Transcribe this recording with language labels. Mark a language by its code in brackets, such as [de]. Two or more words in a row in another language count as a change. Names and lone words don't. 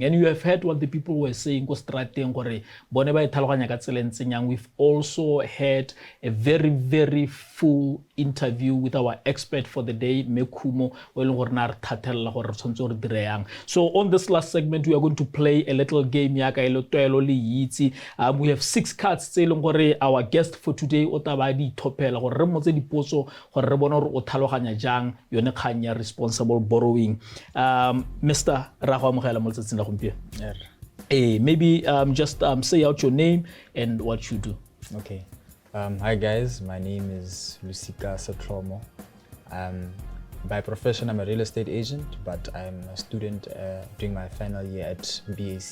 [en] And you have heard what the people were saying. We've also had a very, very full interview with our expert for the day, Khumo. So on this last segment, we are going to play a little game. We have 6 cards. Our guest for today [tn] o taba di thopela gore re motse dipotso gore re bone gore o tlhaloganya jang yone kgang ya [en] responsible borrowing. [tn] Mr. Rago Mogela mo tsatsing la gompieno. [en] Maybe just say out your name and what you do. Okay. Hi guys, my name is Lusika Satromo. By profession, I'm a real estate agent, but I'm a student doing my final year at BAC.